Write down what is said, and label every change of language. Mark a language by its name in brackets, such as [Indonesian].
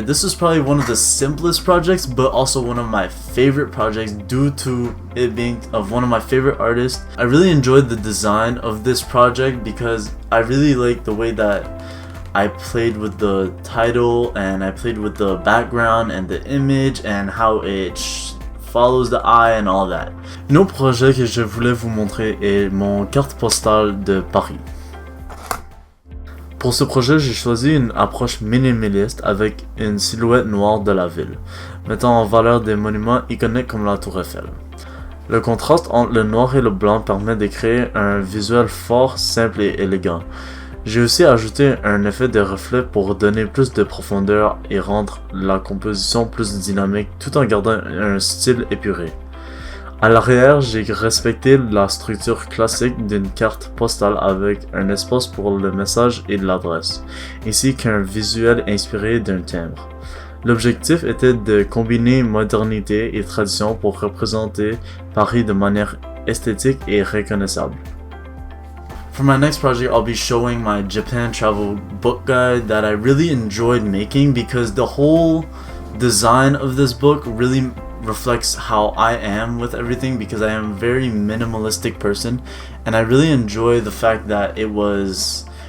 [English] This is probably one of the simplest projects, but also one of my favorite projects due to it being of one of my favorite artists. I really enjoyed the design of this project because I really liked the way that I played with the title and I played with the background and the image and how it follows the eye and all that. [French] Un autre projet que je voulais vous montrer est mon carte postale de Paris. Pour ce projet, j'ai choisi une approche minimaliste avec une silhouette noire de la ville, mettant en valeur des monuments iconiques comme la Tour Eiffel. Le contraste entre le noir et le blanc permet de créer un visuel fort, simple et élégant. J'ai aussi ajouté un effet de reflet pour donner plus de profondeur et rendre la composition plus dynamique tout en gardant un style épuré. À l'arrière, j'ai respecté la structure classique d'une carte postale avec un espace pour le message et l'adresse, ainsi qu'un visuel inspiré d'un timbre. L'objectif était de combiner modernité et tradition pour représenter Paris de manière esthétique et reconnaissable. [English] For my next project, I'll be showing my Japan travel book guide that I really enjoyed making because the whole design of this book really reflects how I am with everything, because I am a very minimalistic person and I really enjoy the fact that it was